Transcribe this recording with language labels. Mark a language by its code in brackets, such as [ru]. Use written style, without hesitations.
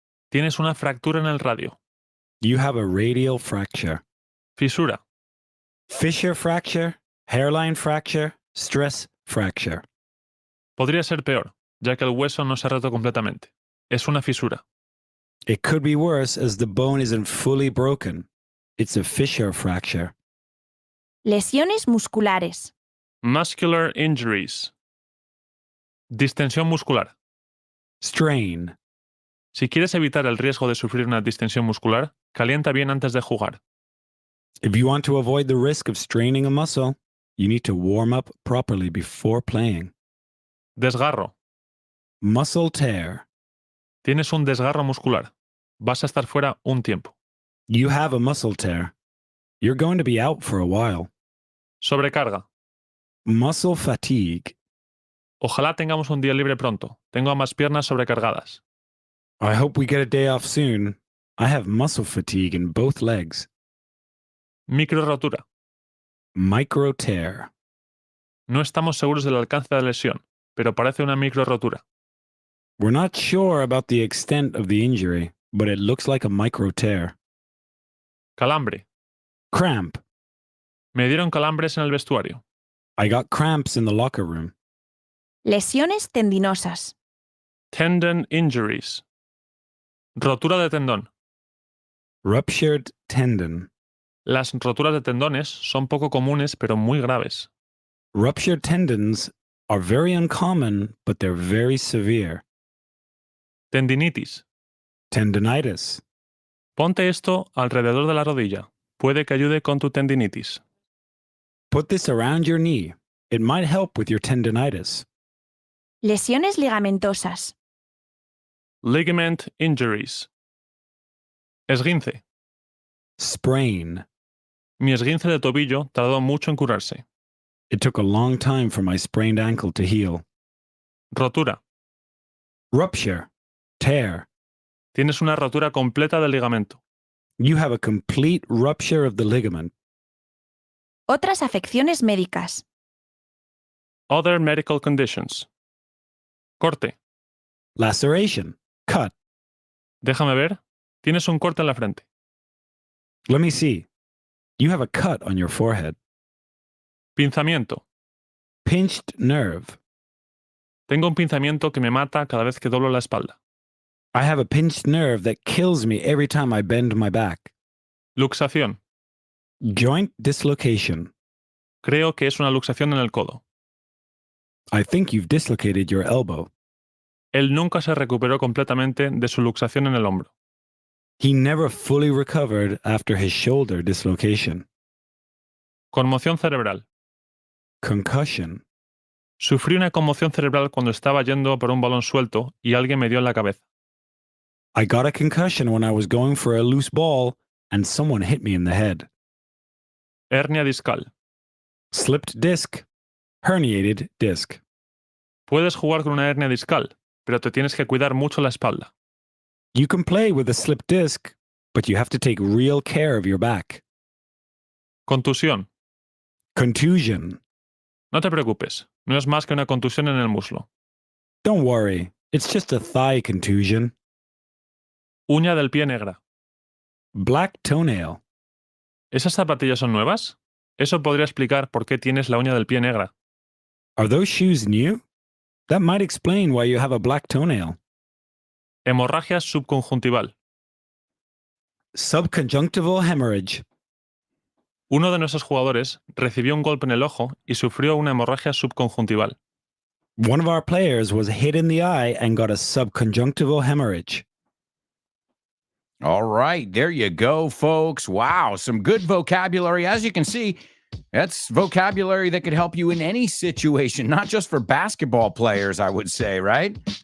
[es] Tienes una fractura en el radio. [en] You have a radial fracture. [es] Fisura. [en] Fissure fracture, hairline fracture, stress fracture. [es] Podría ser peor, ya que el hueso no se ha roto completamente. Es una fisura. [en] It could be worse as the bone isn't fully broken. It's a fissure fracture. [es] Lesiones musculares. [en] Muscular injuries. [es] Distensión muscular. [en] Strain. [es] Si quieres evitar el riesgo de sufrir una distensión muscular, calienta bien antes de jugar. [en] If you want to avoid the risk of straining a muscle, you need to warm up properly before playing. [es] Desgarro. [en] Muscle tear. [es] Tienes un desgarro muscular. Vas a estar fuera un tiempo. [en] You have a muscle tear. You're going to be out for a while. [es] Sobrecarga. [en] Muscle fatigue. [es] Ojalá tengamos un día libre pronto. Tengo ambas piernas sobrecargadas. [en] I hope we get a day off soon. I have muscle fatigue in both legs. [es] Micro rotura. [en] Micro tear. [es] No estamos seguros del alcance de la lesión, pero parece una micro rotura. [en] We're not sure about the extent of the injury, but it looks like a micro tear. [es] Calambre. [en] Cramp. [es] Me dieron calambres en el vestuario. [en] I got cramps in the locker room. [es] Lesiones tendinosas. [en] Tendon injuries. [es] Rotura de tendón. [en] Ruptured tendon. [es] Las roturas de tendones son poco comunes pero muy graves. [en] Ruptured tendons are very uncommon, but they're very severe. [es] Tendinitis. [en] Tendinitis. [es] Ponte esto alrededor de la rodilla. Puede que ayude con tu tendinitis. [en] Put this around your knee. It might help with your tendinitis. [es] Lesiones ligamentosas. [en] Ligament injuries. [es] Esguince. [en] Sprain. [es] Mi esguince de tobillo tardó mucho en curarse. [en] It took a long time for my sprained ankle to heal. [es] Rotura. [en] Rupture. Tear. [es] Tienes una rotura completa del ligamento. [en] You have a complete rupture of the ligament. [es] Otras afecciones médicas. [en] Other medical conditions. [es] Corte. [en] Laceration. Cut. [es] Déjame ver. Tienes un corte en la frente. [en] Let me see. You have a cut on your forehead. [es] Pinzamiento. [en] Pinched nerve. [es] Tengo un pinzamiento que me mata cada vez que doblo la espalda. [en] I have a pinched nerve that kills me every time I bend my back. [es] Luxación. [en] Joint dislocation. [es] Creo que es una luxación en el codo. [en] I think you've dislocated your elbow. [es] Él nunca se recuperó completamente de su luxación en el hombro. [en] He never fully recovered after his shoulder dislocation. [es] Conmoción cerebral. [en] Concussion. [es] Sufrí una conmoción cerebral cuando estaba yendo por un balón suelto y alguien me dio en la cabeza. [en] I got a concussion when I was going for a loose ball and someone hit me in the head. [es] Hernia discal. [en] Slipped disc. Herniated disc. [es] Puedes jugar con una hernia discal, pero te tienes que cuidar mucho la espalda. [en] You can play with a slipped disc, but you have to take real care of your back. [es] Contusión. [en] Contusion. [es] No te preocupes, no es más que una contusión en el muslo. [en] Don't worry, it's just a thigh contusion. [es] Uña del pie negra. [en] Black toenail. [es] ¿Esas zapatillas son nuevas? Eso podría explicar por qué tienes la uña del pie negra. [en] Are those shoes new? That might explain why you have a black toenail. [es] Hemorragia subconjuntival. [en] Subconjunctival hemorrhage. [es] Uno de nuestros jugadores recibió un golpe en el ojo y sufrió una hemorragia subconjuntival. [en] One of our players was hit in the eye and got a subconjunctival hemorrhage. All right, there you go, folks. Wow, some good vocabulary. As you can see, that's vocabulary that could help you in any situation, not just for basketball players, I would say, right?